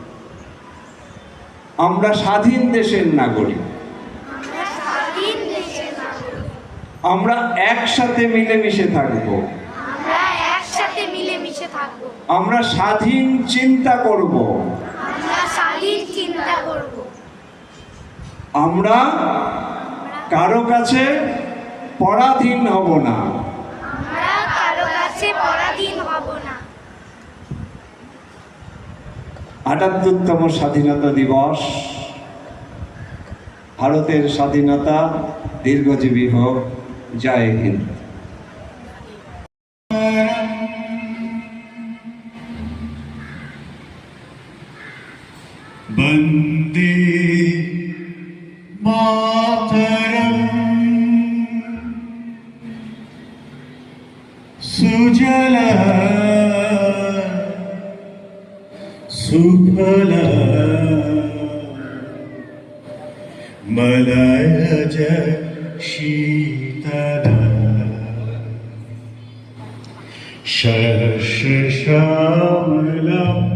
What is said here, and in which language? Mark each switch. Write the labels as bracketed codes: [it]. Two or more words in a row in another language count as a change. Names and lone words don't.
[bn] আমরা স্বাধীন দেশের নাগরিক, আমরা একসাথে মিলেমিশে থাকবো, আমরা স্বাধীন চিন্তা করব, আমরা কারো কাছে পরাধীন হব না। ৭৮তম স্বাধীনতা দিবস। ভারতের স্বাধীনতা দীর্ঘজীবী হোক। জয় হিন্দ। [sa] वंदे मातरम, सुजल सुफल मलयज शीतल, शस्य श्यामलम्